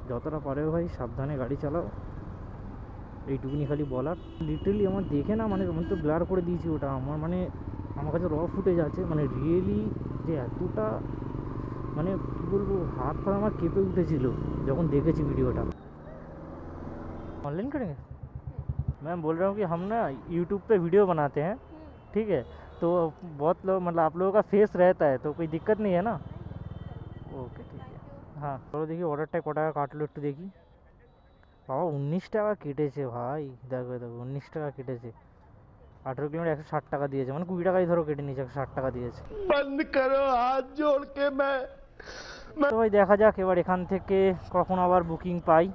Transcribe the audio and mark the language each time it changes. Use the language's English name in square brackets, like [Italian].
[Bangla] যতটা পারে ভাই সাবধানে গাড়ি চালাও, এইটুকুনি খালি বলার। লিটারালি আমার দেখে না, মানে আমি তো ব্লার করে দিয়েছি ওটা, আমার মানে আমার কাছে র ফুটেজ আছে, মানে রিয়েলি যে এতটা মানে কী বলবো, হাত পা আমার কেঁপে উঠেছিল যখন [Hindi] देखी [Bangla] वीडियोটা। [Hindi] ऑनलाइन करेंगे? मैं बोल रहा हूँ कि हम ना यूट्यूब पे वीडियो बनाते हैं, ठीक है? तो बहुत लोग मतलब आप लोगों का फेस रहता है, तो कोई दिक्कत नहीं है ना? ओके ठीक है। हाँ चलो देखी [Bangla] অর্ডারটা কত টাকা কাটলো একটু দেখি। বাবা 19 টাকা কেটেছে ভাই, দেখো দেখো 19 টাকা কেটেছে। 18 কিলোমিটার 160 টাকা দিয়েছে, মানে 20 টাকাই ধরো কেটে নিয়েছে, 160 টাকা দিয়েছে। [Hindi] बंद करो हाथ जोड़ के मैं [Bangla] তো ভাই দেখা যাক এবার এখান থেকে কখন আবার বুকিং পাই।